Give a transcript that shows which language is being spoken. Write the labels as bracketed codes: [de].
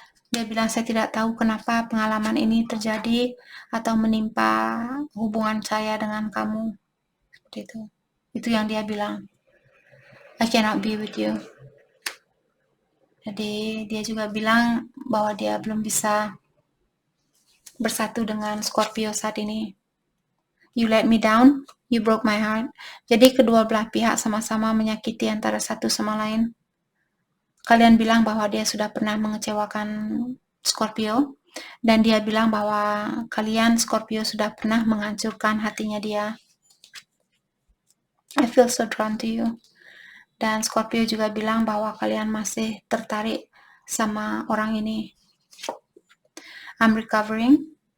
[id] Dia bilang saya tidak tahu kenapa pengalaman ini terjadi atau menimpa hubungan saya dengan kamu. Seperti itu. Itu yang dia bilang. [en] I cannot be with you. [id] Jadi dia juga bilang bahwa dia belum bisa bersatu dengan Scorpio saat ini. [en] You let me down, you broke my heart. [id] Jadi kedua belah pihak sama-sama menyakiti antara satu sama lain. Kalian bilang bahwa dia sudah pernah mengecewakan Scorpio, dan dia bilang bahwa kalian Scorpio sudah pernah menghancurkan hatinya dia. [en] I feel so drawn to you. [id] Dan Scorpio juga bilang bahwa kalian masih tertarik sama orang ini. [en] I'm recovering.